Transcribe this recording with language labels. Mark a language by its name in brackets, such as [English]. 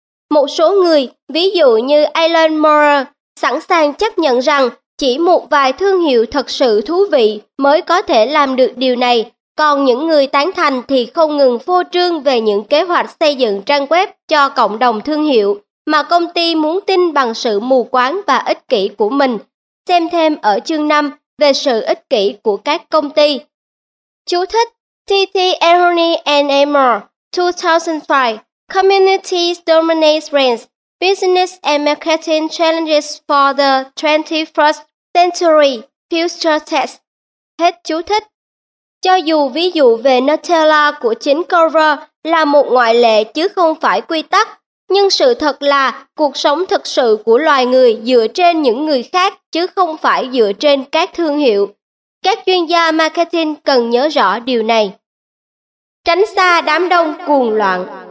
[Vietnamese] Một số người, ví dụ như Alan Moore, sẵn sàng chấp nhận rằng chỉ một vài thương hiệu thật sự thú vị mới có thể làm được điều này, còn những người tán thành thì không ngừng phô trương về những kế hoạch xây dựng trang web cho cộng đồng thương hiệu mà công ty muốn tin bằng sự mù quáng và ích kỷ của mình. Xem thêm ở chương 5 về sự ích kỷ của các công ty. Chú thích: T.T. [English] Ahoney and Amor, 2005, Community Dominates Brands, Business and Marketing Challenges for the 21st Century, Future Test. [Vietnamese] Hết chú thích. Cho dù ví dụ về Nutella của chính Cover là một ngoại lệ chứ không phải quy tắc, nhưng sự thật là cuộc sống thực sự của loài người dựa trên những người khác chứ không phải dựa trên các thương hiệu. Các chuyên gia marketing cần nhớ rõ điều này. Tránh xa đám đông cuồng loạn.